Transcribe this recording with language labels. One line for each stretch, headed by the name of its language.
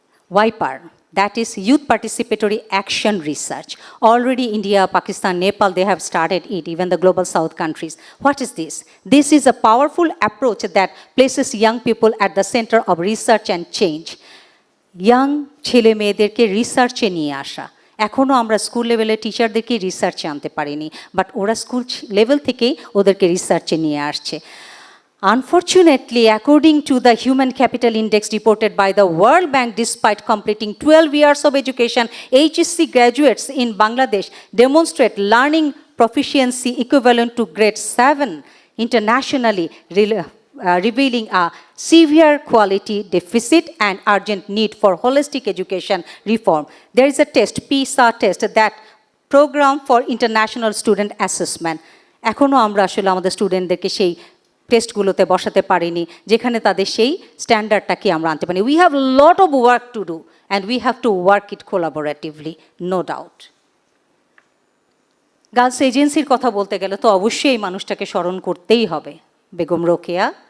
English: Y-PAR, that is Youth Participatory Action Research. Already India, Pakistan, Nepal, they have started it, even the global south countries. What is this? This is a powerful approach that places young people at the center of research and change.
Bangla: Young ছেলে মেয়েদেরকে রিসার্চে নিয়ে আসা। এখনও আমরা school লেভেলের টিচারদেরকে রিসার্চে আনতে পারিনি, but ওরা স্কুল লেভেল থেকেই ওদেরকে রিসার্চে নিয়ে আসছে।
English: Unfortunately, according to the Human Capital Index reported by the World Bank, despite completing 12 years of education, HSC graduates in Bangladesh demonstrate learning proficiency equivalent to grade 7 internationally, revealing a severe quality deficit and urgent need for holistic education reform. There is a test, PISA test, that Program for International Student Assessment.
Bangla: এখনও আমরা আসলে আমাদের স্টুডেন্টদেরকে সেই টেস্টগুলোতে বসাতে পারিনি যেখানে তাদের সেই স্ট্যান্ডার্ডটাকে আমরা আনতে পারি।
English: We have lot of work to do and we have to work it collaboratively, no doubt.
Bangla: Girls এজেন্সির কথা বলতে গেলে তো অবশ্যই এই মানুষটাকে স্মরণ করতেই হবে, বেগম রোকেয়া।